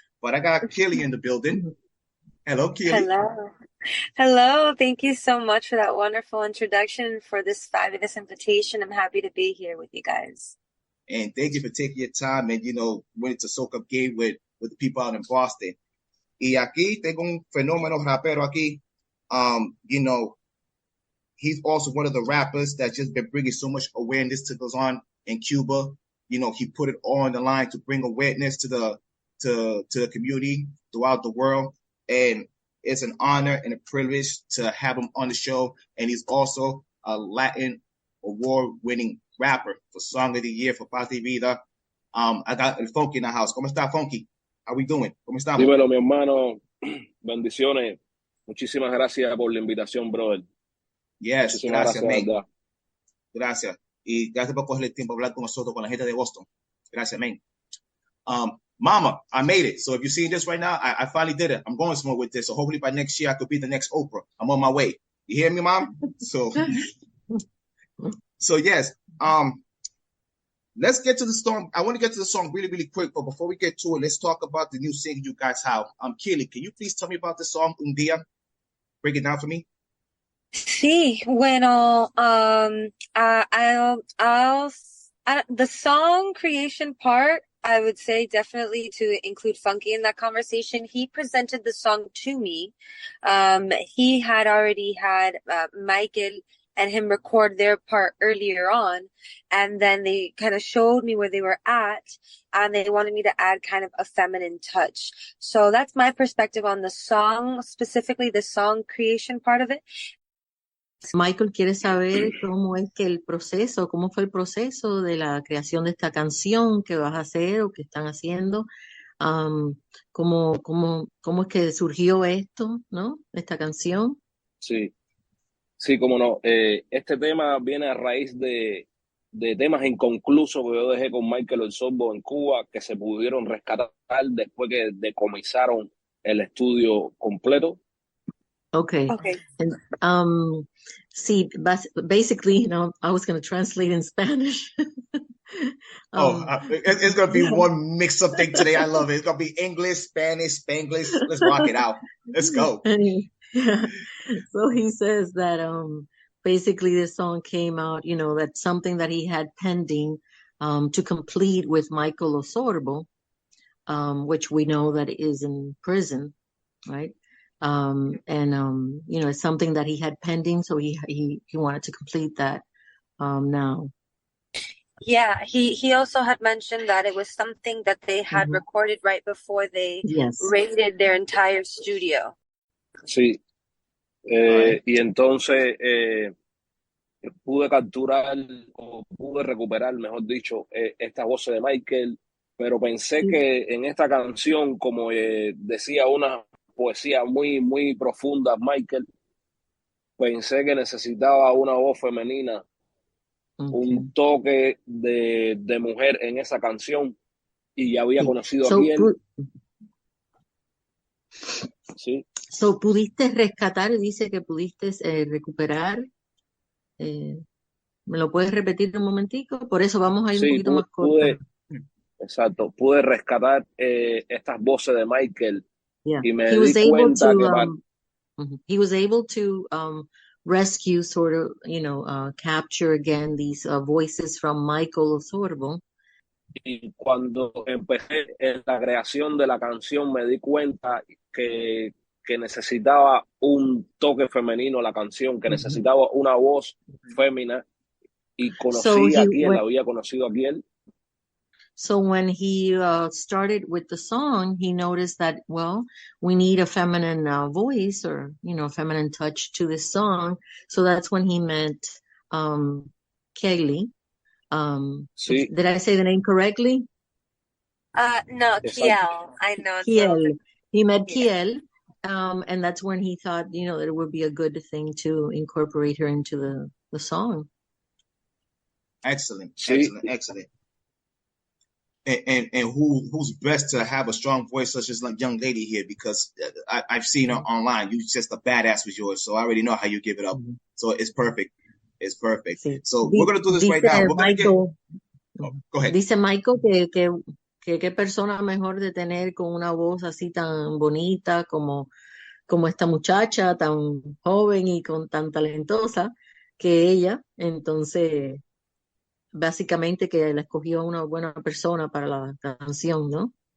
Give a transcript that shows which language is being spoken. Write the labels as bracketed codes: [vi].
[en] But I got Kelly in the building. Hello, Kelly. Hello. Thank you so much for that wonderful introduction, for this fabulous invitation. I'm happy to be here with you guys. And thank you for taking your time and, you know, went to soak up game with the people out in Boston. [es] Y aquí tengo un fenómeno rapero aquí. [en] You know, he's also one of the rappers that's just been bringing so much awareness to goes on in Cuba. You know, he put it all on the line to bring awareness to the community throughout the world. And it's an honor and a privilege to have him on the show. And he's also a Latin award-winning rapper for Song of the Year for Paz y Vida. I got El Funky in the house. [es] ¿Cómo está, Funky? [en] How we doing? [es] ¿Cómo estamos? Dímelo, mi hermano. Bendiciones. Muchísimas gracias por la invitación, brother. [en] Yes, [es] muchísimas gracias, man. ¿Verdad? Gracias. Y gracias por coger el tiempo a hablar con nosotros, con la gente de Boston. Gracias, [en] man. Mama, I made it. So if you're seeing this right now, I finally did it. I'm going somewhere with this. So hopefully by next year, I could be the next Oprah. I'm on my way. You hear me, Mom? So yes. Let's get to the song. I want to get to the song really, really quick. But before we get to it, let's talk about the new single you guys have. Kelly, can you please tell me about the song Un Dìa? Break it down for me. [es] Sí, bueno, [en] the song creation part, I would say definitely to include Funky in that conversation. He presented the song to me. He had already had Michael and him record their part earlier on. And then they kind of showed me where they were at, and they wanted me to add kind of a feminine touch. So that's my perspective on the song, specifically the song creation part of it. [es] Michael quiere saber cómo es que cómo fue el proceso de la creación de esta canción que vas a hacer o que están haciendo. ¿Cómo es que surgió esto, ¿no? Esta canción. Sí, cómo no. Este tema viene a raíz de temas inconclusos que yo dejé con Michael El Sorbo en Cuba, que se pudieron rescatar después que decomisaron el estudio completo. [en] Okay. And, see, basically, you know, I was going to translate in Spanish. It's going to be one mix-up thing today. I love it. It's going to be English, Spanish, Spanglish. Let's rock it out. Let's go. Anyway, yeah. So he says that basically the song came out, you know, that's something that he had pending to complete with Michael Osorbo, which we know that is in prison, right? You know, it's something that he had pending, so he wanted to complete that now. Yeah, he also had mentioned that it was something that they had recorded right before they raided their entire studio. [es] Sí. Y entonces pude capturar o pude recuperar, mejor dicho, esta voz de Michael, pero pensé que en esta canción, como decía una poesía muy, muy profunda, Michael, pensé que necesitaba una voz femenina, un toque de mujer en esa canción, y ya había conocido a Kiel. Sí. So, ¿pudiste rescatar? Dice que pudiste recuperar. ¿Me lo puedes repetir un momentico? Por eso vamos a ir un poquito más corto. Exacto, pude rescatar estas voces de Michael y me [en] He was [es] di [en] able [es] cuenta [en] to, [es] que [en] he was able to rescue, sort of, you know, capture again these voices from Michael Osorbo. [es] y cuando empecé en la creación de la canción me di cuenta que necesitaba un toque femenino la canción, que necesitaba una voz fémina, y conocí a Kiel, había conocido a Kiel. [en] So when he started with the song, he noticed that, well, we need a feminine voice, or, you know, a feminine touch to this song. So that's when he met Kaylee. [es] Sí. [en] Did I say the name correctly? No, Kiel. I know. Kiel. He met Kiel, and that's when he thought, you know, that it would be a good thing to incorporate her into the song. Excellent, [es] Sí. [en] excellent. And who's best to have a strong voice such as like young lady here, because I've seen her online. You just a badass with yours, so I already know how you give it up. So it's perfect. It's perfect. [es] Sí. [en] So we're gonna do this right now. We're Michael, go ahead. [es] Dice Michael que qué persona mejor de tener con una voz así tan bonita como esta muchacha, tan joven y tan talentosa que ella. Entonces, básicamente que la escogió una buena persona para la canción, ¿no?